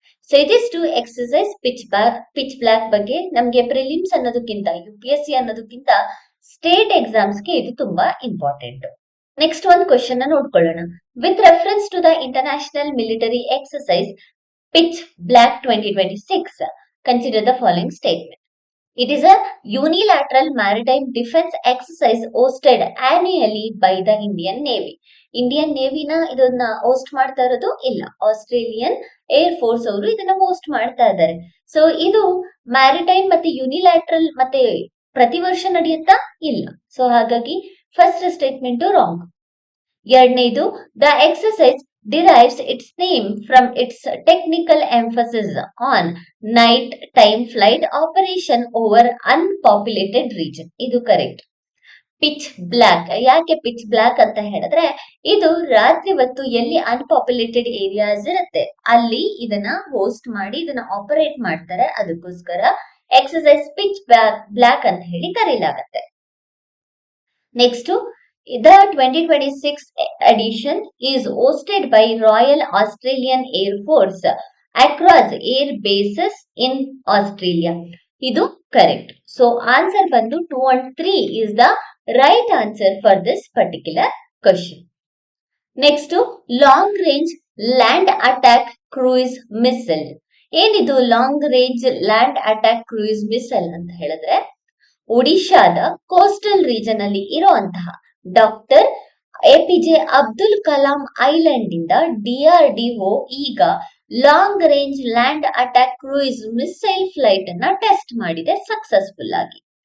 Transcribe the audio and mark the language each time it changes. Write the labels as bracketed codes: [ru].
[kn] So ಇದಿಷ್ಟು exercise pitch block ಬಗ್ಗೆ. ನಮ್ಗೆ ಪ್ರಿಲಿಮ್ಸ್ ಅನ್ನೋದಕ್ಕಿಂತ UPSC ಅನ್ನೋದಕ್ಕಿಂತ ಸ್ಟೇಟ್ ಎಕ್ಸಾಮ್ಸ್ಗೆ ಇದು ತುಂಬಾ ಇಂಪಾರ್ಟೆಂಟ್. ನೆಕ್ಸ್ಟ್ ಒಂದು ಕ್ವೆಶ್ಚನ್ ನೋಡ್ಕೊಳ್ಳೋಣ. [en] With reference to the international military exercise pitch black 2026, consider the following statement. It is a unilateral maritime defense exercise hosted annually by the Indian Navy. [kn] Indian ನೇವಿನ ಇದನ್ನ host ಮಾಡ್ತಾ ಇರೋದು ಇಲ್ಲ, Australian air force ಅವರು ಇದನ್ನ host ಮಾಡ್ತಾ ಇದ್ದಾರೆ. So ಇದು maritime ಮತ್ತೆ ಯುನಿಲ್ಯಾಟ್ರಲ್ ಮತ್ತೆ ಪ್ರತಿ ವರ್ಷ ನಡೆಯುತ್ತಾ ಇಲ್ಲ. ಸೊ ಹಾಗಾಗಿ ಫಸ್ಟ್ ಸ್ಟೇಟ್ಮೆಂಟ್ ರಾಂಗ್. ಎರಡನೇದು, [en] The exercise derives its name from its technical emphasis on night time flight operation over unpopulated region. [kn] ಇದು ಕರೆಕ್ಟ್. ಪಿಚ್ ಬ್ಲಾಕ್ ಯಾಕೆ ಪಿಚ್ ಬ್ಲಾಕ್ ಅಂತ ಹೇಳಿದ್ರೆ ಇದು ರಾತ್ರಿ ಹೊತ್ತು ಎಲ್ಲಿ ಅನ್ಪಾಪ್ಯುಲೇಟೆಡ್ ಏರಿಯಾಸ್ ಇರುತ್ತೆ ಅಲ್ಲಿ ಇದನ್ನ ಹೋಸ್ಟ್ ಮಾಡಿ ಇದನ್ನ ಆಪರೇಟ್ ಮಾಡ್ತಾರೆ. ಅದಕ್ಕೋಸ್ಕರ ಎಕ್ಸರ್ಸೈಸ್ ಪಿಚ್ ಬ್ಲಾಕ್ ಅಂತ ಹೇಳಿ ಕರೀಲಾಗತ್ತೆ. [en] Next, the 2026 edition is hosted by Royal Australian Air Force across air bases in Australia. [kn] ಇದು ಕರೆಕ್ಟ್. ಸೊ ಆನ್ಸರ್ ಬಂದು [en] 2 and 3 is the right answer for this particular question. Next, long range land attack cruise missile. [kn] ಏನಿದು long range land attack cruise missile ಅಂತ ಹೇಳಿದ್ರೆ ಒಡಿಶಾದ coastal region ಅಲ್ಲಿ ಇರುವಂತಹ doctor APJ Abdul Kalam island ಇಂದ DRDO ಈಗ long range land attack cruise missile flight ಅನ್ನ test ಮಾಡಿದೆ ಸಕ್ಸಸ್ಫುಲ್ ಆಗಿ.